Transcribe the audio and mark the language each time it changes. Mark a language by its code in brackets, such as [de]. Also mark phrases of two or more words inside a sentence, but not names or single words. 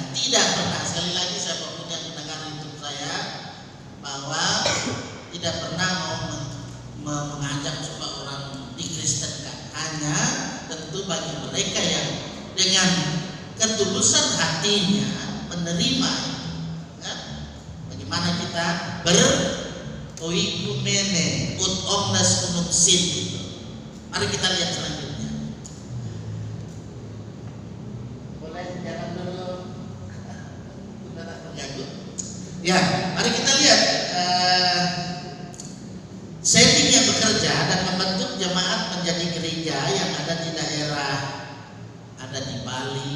[id] Sekali lagi saya punya pendengar YouTube saya, Pak tidak pernah mau mengajak supaya orang dikristenkan. Hanya tentu bagi mereka yang dengan ketulusan hatinya menerima, ya, bagaimana kita beroikumene [la] ut omnes unum sin [id] itu. Mari kita lihat selanjutnya. Boleh jangan dulu, sudah terganggu. Ya, mari kita lihat setting yang bekerja dan membentuk jemaat menjadi gereja yang ada di daerah, ada di Bali.